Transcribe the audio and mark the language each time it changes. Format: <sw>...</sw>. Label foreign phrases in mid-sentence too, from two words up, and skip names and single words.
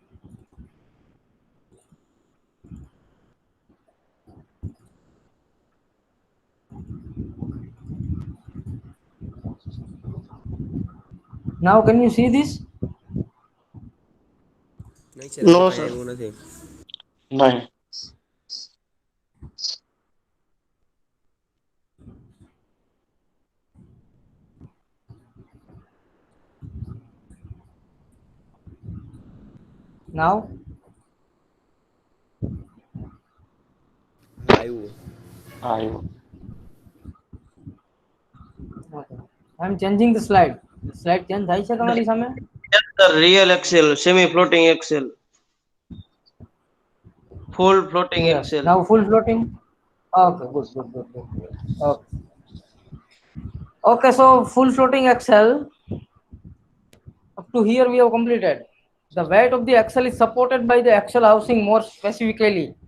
<en>Now can you see this?</en> <gu>નહીં સર હજુ</gu> <en>No,</en> <gu>કઈ</gu> <en>sir.</en> <gu>આવ્યું નથી. નહીં.</gu> <en>Now</en> <gu>હા આવ્યું. આવ્યું.</gu> <en>okay. I am changing the slide. Slide change</en> <gu>થાય છે તમારી સામે?</gu> <en>Yes, sir. Real Excel, semi-floating Excel, full floating Yes. Excel. Now full floating. Okay, good. Okay. Okay, so full floating Excel. Up to here we have completed. The weight of the axle is supported by the axle housing more specifically.</en>